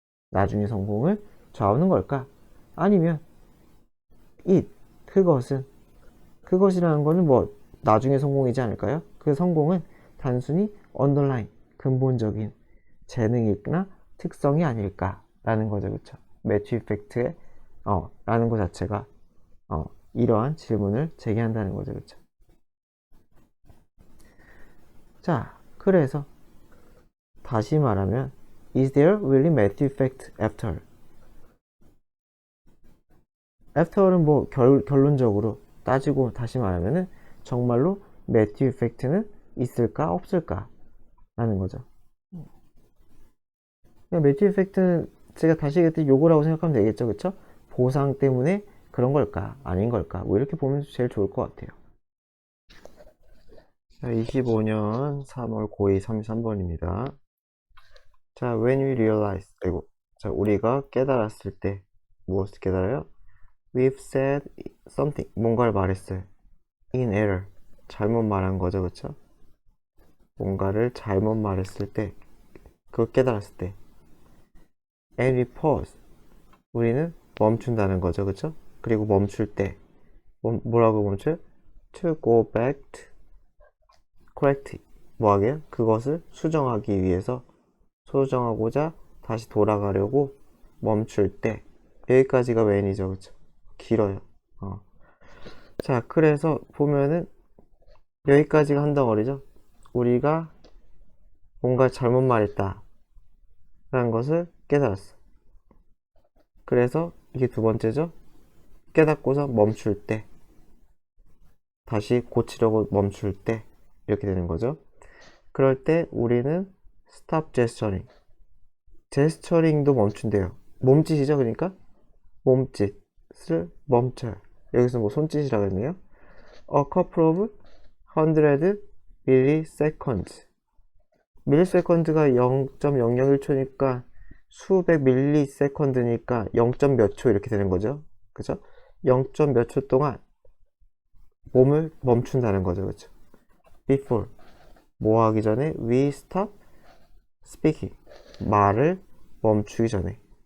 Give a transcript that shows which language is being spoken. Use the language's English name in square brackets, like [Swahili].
[Korean] 나중에 성공을 좌우하는 걸까? 아니면 그것이라는 거는 뭐 나중에 성공이지 않을까요? 그 성공은 단순히 underline, 근본적인 재능이나 특성이 아닐까라는 거죠. 그쵸? 매치 이펙트의 라는 것 자체가 이러한 질문을 제기한다는 거죠. 그쵸? 자, 그래서 다시 말하면 [English] Is there really Matthew effect after? [Korean] after는 뭐 결론적으로 따지고 다시 말하면은 정말로 매튜 이펙트는 있을까 없을까 라는 거죠. 매튜 이펙트는 제가 다시 얘기했듯이 요거라고 생각하면 되겠죠. 그쵸? 보상 때문에 그런 걸까 아닌 걸까 뭐 이렇게 보면 제일 좋을 것 같아요. 25년 3월 고2 33번입니다. 자, [English] when we realize, [Korean] 자, 우리가 깨달았을 때 무엇을 깨달아요? [English] We've said something, [Korean] 뭔가를 말했어요. [English] In error, [Korean] 잘못 말한 거죠, 그쵸? 뭔가를 잘못 말했을 때, 그걸 깨달았을 때. [English] And we pause, [Korean] 우리는 멈춘다는 거죠, 그쵸? 그리고 멈출 때, 뭐라고 멈춰요? [English] To go back to correct, [Korean] 뭐하게요? 그것을 수정하기 위해서, 수정하고자 다시 돌아가려고 멈출 때, 여기까지가 when이죠, 그쵸? 길어요. 자, 그래서 보면은 여기까지가 한 덩어리죠. 우리가 뭔가 잘못 말했다 라는 것을 깨달았어. 그래서 이게 두 번째죠. 깨닫고서 멈출 때, 다시 고치려고 멈출 때 이렇게 되는 거죠. 그럴 때 우리는 [English] stop gesturing, [Korean] 제스처링도 멈춘대요. 몸짓이죠. 그러니까 몸짓을 멈춰요. 여기서 뭐 손짓이라고 했네요. [English] A couple of hundred milliseconds. [Korean] 밀리세컨드가 0.001초니까 수백 밀리세컨드니까 0. 몇 초 이렇게 되는 거죠. 그죠? 0. 몇 초 동안 몸을 멈춘다는 거죠. 그렇죠? Before 뭐 하기 전에 [English] we stop speaking [Korean] 말을 멈추기 전에.